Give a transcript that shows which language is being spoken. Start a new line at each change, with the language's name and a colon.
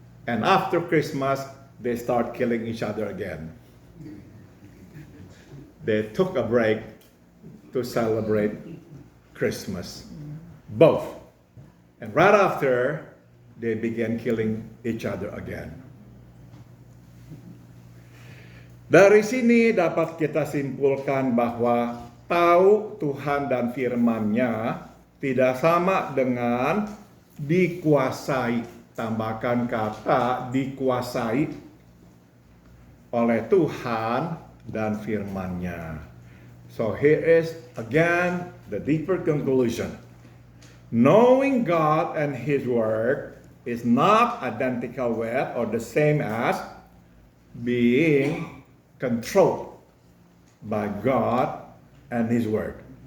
English: And after Christmas, they start killing each other again. They took a break to celebrate Christmas, both. And right after, they began killing each other again.
Indonesian: Dari sini dapat kita simpulkan bahwa tahu Tuhan dan firman-Nya tidak sama dengan dikuasai. Tambahkan kata dikuasai oleh Tuhan dan firman-Nya.
English: So here is again the deeper conclusion. Knowing God and His Word is not identical with or the same as being controlled by God and His Word.